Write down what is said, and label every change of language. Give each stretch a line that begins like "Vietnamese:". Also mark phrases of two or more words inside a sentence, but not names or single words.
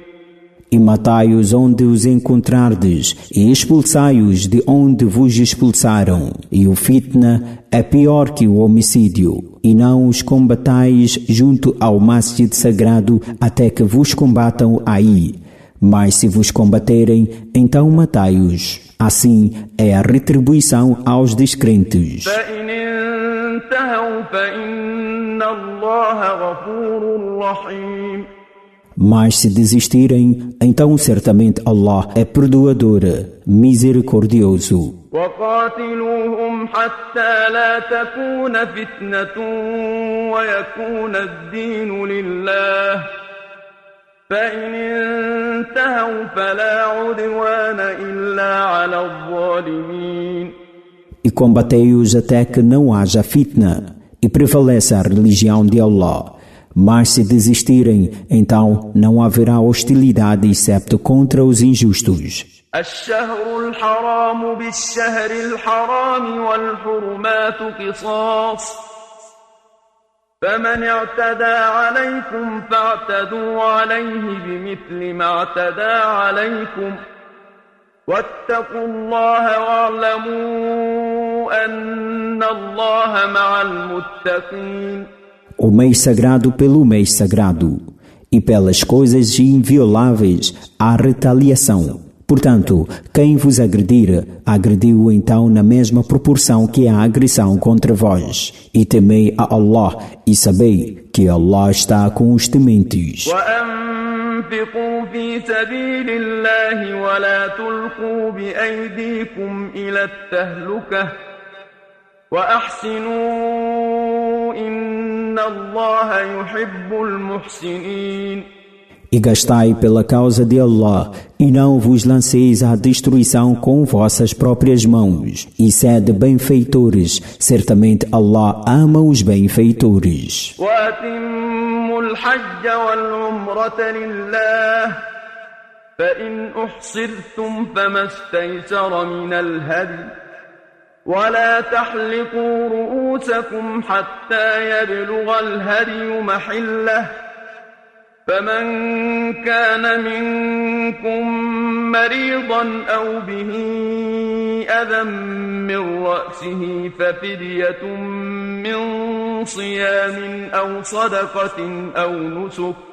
Portuguese: E matai-os onde os encontrardes, e expulsai-os de onde vos expulsaram. E o fitna é pior que o homicídio. E não os combatais junto ao masjid sagrado até que vos combatam aí. Mas se vos combaterem, então matai-os. Assim é a retribuição aos descrentes.
Arabic: فإن انتهوا فإن الله غفور رحيم.
Portuguese: Mas se desistirem, então certamente Allah é perdoador, misericordioso.
Arabic: وقاتلوهم حتى لا تكون فتنة ويكون الدين لله فإن انتهوا فلا عدوان إلا على الظالمين.
Portuguese: E combatei-os até que não haja fitna e prevaleça a religião de Allah. Mas se desistirem, então não haverá hostilidade excepto contra os injustos.
Arabic: الشهر الحرام بالشهر الحرام والحرمات قصاص فمن اعتدى عليكم فاعتدوا عليه بمثل ما اعتدى عليكم واتقوا الله واعلموا أن الله مع المتقين.
Portuguese: O mês sagrado pelo mês sagrado, e pelas coisas invioláveis há retaliação. Portanto, quem vos agredir, agrediu então na mesma proporção que a agressão contra vós. E temei a Allah, e sabei que Allah está com os tementes.
Arabic: وأنفقوا في سبيل الله ولا تلقوا بأيديكم إلى التهلكة وأحسنوا إن الله يحب المحسنين.
Portuguese: E gastai pela causa de Allah, e não vos lanceis à destruição com vossas próprias mãos. E sede benfeitores, certamente Allah ama os benfeitores.
Arabic: وَأَتِمُّوا الْحَجَّ وَالْعُمْرَةَ لِلَّهِ فَإِنْ أُحْصِرْتُمْ فَمَا اسْتَيْسَرَ مِنَ الْهَدْيِ وَلَا تَحْلِقُوا رُؤُوسَكُمْ حَتَّى يَبْلُغَ الْهَدْيُ مَحِلَّهُ فمن كان منكم مريضا أو به أذى من رأسه ففدية من صيام أو صدقة أو نسك